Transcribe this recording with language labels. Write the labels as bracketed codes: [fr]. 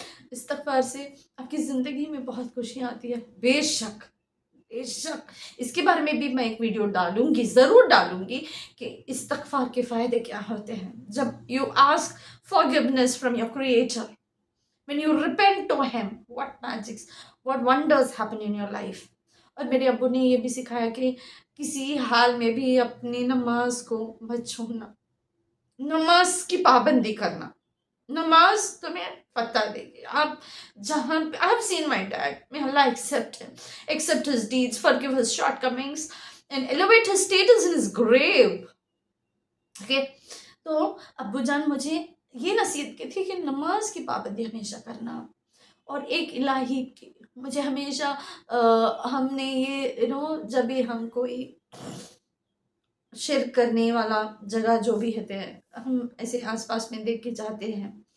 [ur] استغفار سے آپ کی زندگی میں بہت خوشیاں آتی ہے. بے شک اس کے بارے میں بھی میں ایک ویڈیو ضرور ڈالوں گی کہ استغفار کے فائدے کیا ہوتے ہیں. [en] جب you ask forgiveness from your creator, when you repent to him, what wonders happen in your life. [ur] اور میرے ابو نے یہ بھی سکھایا کہ کسی حال میں بھی اپنی نماز کو مت چھوڑنا، نماز کی پابندی کرنا. نماز تمہیں فتح دے گی. آپ جہاں [en] I have seen my dad, may Allah accept his deeds, forgive his shortcomings and elevate his status in his grave. Okay? [ur] تو ابو جان مجھے یہ نصیحت کی تھی کہ نماز کی پابندی ہمیشہ کرنا. اور ایک الہی کی مجھے ہمیشہ ہم نے یہ جب بھی ہم کوئی شرک کرنے والا جگہ جو بھی ہوتے ہیں، ہم ایسے آس پاس میں دیکھ کے جاتے ہیں